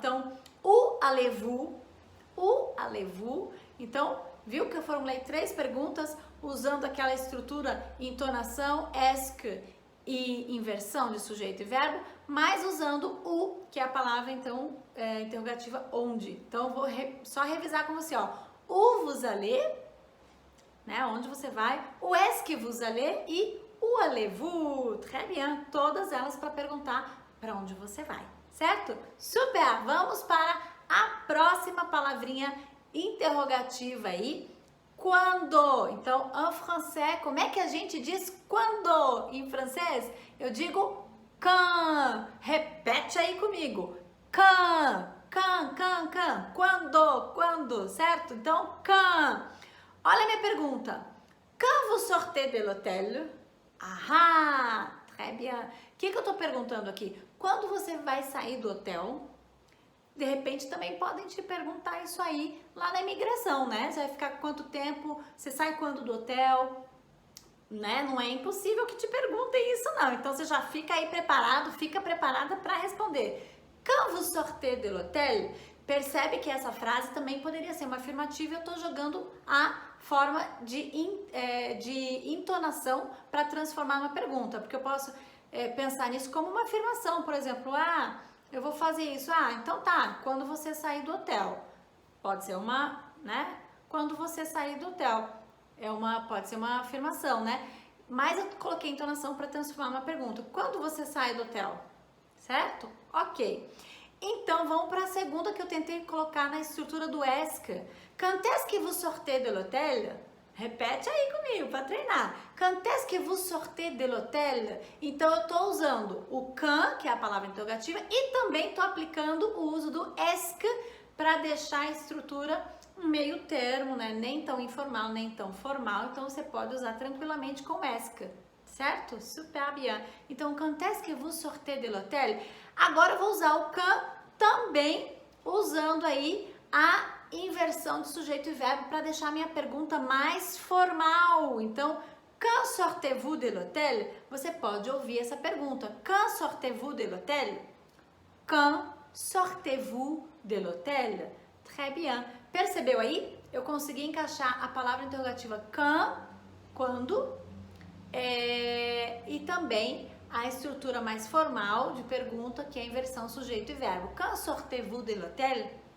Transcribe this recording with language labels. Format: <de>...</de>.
<fr>Então, où allez-vous? Où allez-vous?</fr> <pt>Então, viu que eu formulei 3 perguntas usando aquela estrutura entonação, ask e inversão de sujeito e verbo, mas usando o, que é a palavra, então, interrogativa onde. Então, eu vou só revisar com você, ó.</pt> <fr>Où vous allez, né,</fr> <pt>onde você vai,</pt> <fr>o est-ce que vous allez e où allez-vous. Très bien,</fr> <pt>todas elas para perguntar para onde você vai, certo? Super! Vamos para a próxima palavrinha interrogativa aí, quando. Então, en français, como é que a gente diz quando em francês? Eu digo quand. Repete aí comigo. Quand. Quando, certo? Então, quand. Olha a minha pergunta.</pt> <fr>Quand vous sortez de l'hôtel? Ah, très bien.</fr> <pt>O que eu tô perguntando aqui? Quando você vai sair do hotel? De repente também podem te perguntar isso aí lá na imigração, né? Você vai ficar quanto tempo? Você sai quando do hotel? Né? Não é impossível que te perguntem isso não. Então você já fica aí preparado, fica preparada para responder.</pt> <fr>Quand vous sortez de l'hôtel?</fr> <pt>Percebe que essa frase também poderia ser uma afirmativa. Eu estou jogando a forma de entonação para transformar uma pergunta, porque eu posso pensar nisso como uma afirmação, por exemplo, eu vou fazer isso. Então tá, quando você sair do hotel. Pode ser uma, né? Quando você sair do hotel. Pode ser uma afirmação, né? Mas eu coloquei entonação para transformar uma pergunta. Quando você sai do hotel? Certo? Ok. Então, vamos para a segunda que eu tentei colocar na estrutura do ask.</pt> <fr>Quand est-ce que vous sortez de l'hôtel?</fr> <pt>Repete aí comigo para treinar.</pt> <fr>Quand est-ce que vous sortez de l'hôtel?</fr> <pt>Então, eu estou usando o quand, que é a palavra interrogativa, e também estou aplicando o uso do est para deixar a estrutura um meio termo, né? Nem tão informal, nem tão formal. Então, você pode usar tranquilamente com est, certo?</pt> <fr>Super bien. Então, quand est-ce que vous sortez de l'hôtel?</fr> <pt>Agora, eu vou usar o quand também usando aí a inversão de sujeito e verbo para deixar a minha pergunta mais formal.</pt> <fr>Então, quand sortez-vous de l'hôtel?</fr> <pt>Você pode ouvir essa pergunta.</pt> <fr>Quand sortez-vous de l'hôtel? Quand sortez-vous de l'hôtel? Très bien.</fr> <pt>Percebeu aí? Eu consegui encaixar a palavra interrogativa quando, e também a estrutura mais formal de pergunta, que é a inversão sujeito e verbo.</pt> <fr>Quand sortez-vous de l'hôtel?</fr>